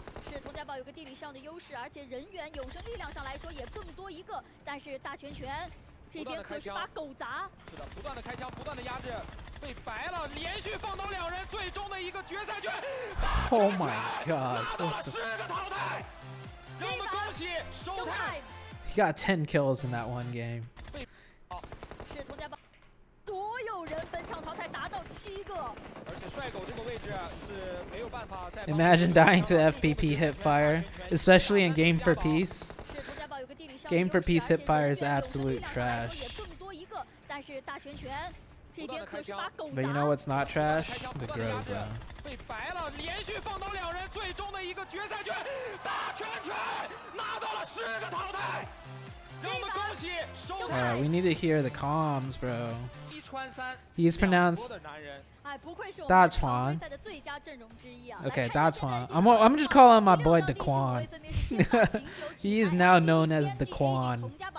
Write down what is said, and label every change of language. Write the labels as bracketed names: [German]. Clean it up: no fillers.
[Chinese] 是童家宝有个地理上的优势，而且人员有生力量上来说也更多一个，但是大拳拳。这边可是把狗砸，是的，不断的开枪，不断的压制，被白了，连续放倒2人，最终的一个决赛圈。 [English] Oh my god! [Chinese] 拿到了10个淘汰，让我们恭喜收台。 [English] He got 10 kills in that one game. [Chinese] 是童家宝，所有人本场淘汰达到7个。而且帅狗这个位置是没有办法再。 [English] Imagine dying to FPP hipfire, especially in Game for Peace. Game for Peace hipfire is absolute trash. But you know what's not trash? The Groza. [Chinese] 被白了，连续放倒2人，最终的一个决赛圈，大拳拳拿到了10个淘汰，让我们恭喜收台。 [English] We need to hear the comms, bro. He's pronounced 大船. Okay, 大船. I'm just calling my boy the Quan. He is now known as the Quan.